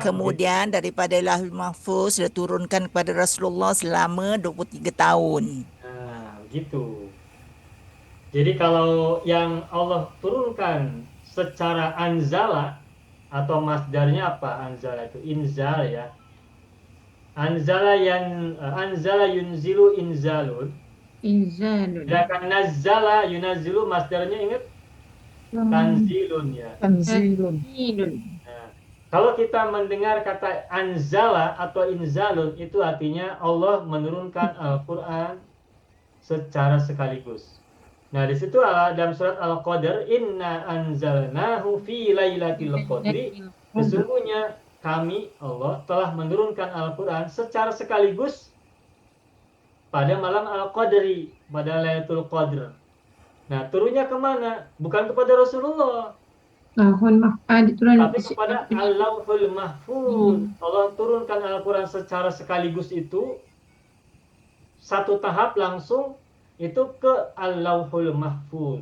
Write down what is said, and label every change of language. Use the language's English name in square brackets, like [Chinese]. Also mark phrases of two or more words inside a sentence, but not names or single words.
[Indonesian] Kemudian daripada Lauhul Mahfuz dia turunkan kepada Rasulullah selama 23 tahun. Nah, begitu. Jadi kalau yang Allah turunkan secara anzala atau masdarnya apa? [Arabic] Anzala itu inzal ya. أنزل ينزل إنزال. Inzalun. [Indonesian] Sedangkan [Arabic] نزّل ينزّل [Indonesian] masdarnya ingat tanzilun ya. Tanzilun. Tanzilun. Nah, kalau kita mendengar kata anzala atau inzalun itu artinya Allah menurunkan Al-Qur'an secara sekaligus. Nah, di situ dalam surat Al-Qadr, [Arabic] إنا أنزلناه في ليلة القدر, [Indonesian] sesungguhnya kami Allah telah menurunkan Al-Qur'an secara sekaligus pada malam Al-Qadri, pada Lailatul Qadr. Nah, turunnya kemana? Bukan kepada Rasulullah, Diturun tapi kepada Al-Lauhul Mahfuz. Allah turunkan Al-Quran secara sekaligus itu, satu tahap langsung itu ke Al-Lauhul Mahfuz.